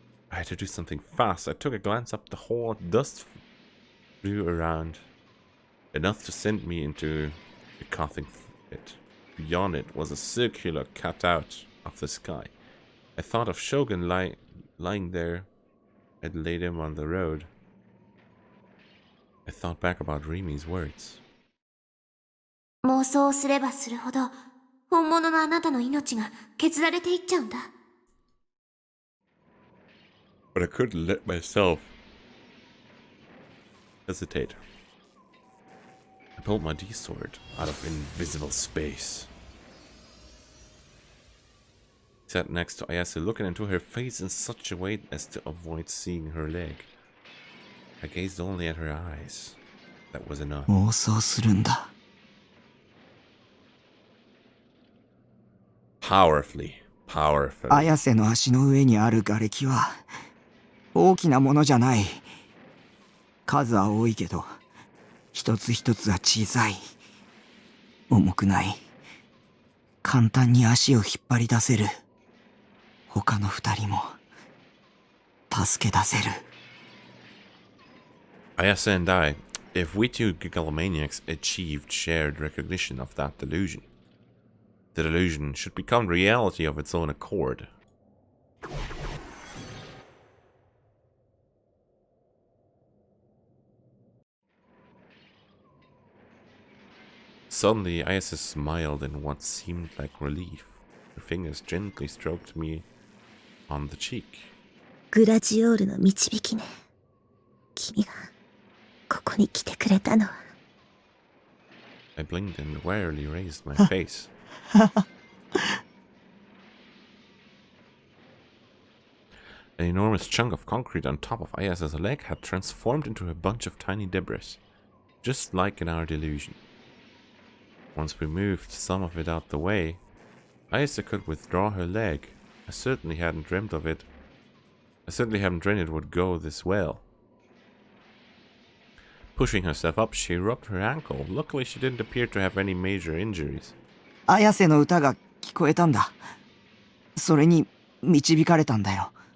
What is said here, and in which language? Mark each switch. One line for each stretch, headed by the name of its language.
English: I had to do something fast. I took a glance up the hole. Dust flew around, enough to send me into a coughing fit. Beyond it was a circular cutout of the sky. I thought of Shogun lying there. I'd laid him on the road. I thought back about Rimi's words.
Japanese: 妄想をすればするほど、本物のあなたの命が削られていっちゃうんだ。
English: But I couldn't let myself hesitate. I pulled my D-sword out of invisible space. I sat next to Ayase, looking into her face in such a way as to avoid seeing her leg. I gazed only at her eyes. That was enough.
Japanese: 妄想するんだ。
English: Powerfully.
Japanese: 綾瀬の足の上にある瓦礫は大きなものじゃない。数は多いけど一つ一つは小さい。重くない。簡単に足を引っ張り出せる。他の二人も助け出せる。
English: Ayase and I, if we two gigalomaniacs achieved shared recognition of that delusion, the delusion should become reality of its own accord. Suddenly, Ayase smiled in what seemed like relief. Her fingers gently stroked me on the cheek.
Japanese: グラジオールの導きね。君がここに来てくれたのは。
English: I blinked and warily raised my face. An enormous chunk of concrete on top of Ayase's leg had transformed into a bunch of tiny debris, just like in our delusion. Once we moved some of it out the way, Ayase could withdraw her leg. I certainly hadn't dreamt of it. I certainly hadn't dreamed it would go this well. Pushing herself up, she rubbed her ankle. Luckily, she didn't appear to have any major injuries.
Japanese: 綾瀬の歌が聞こえたんだ。それに導かれたんだよ。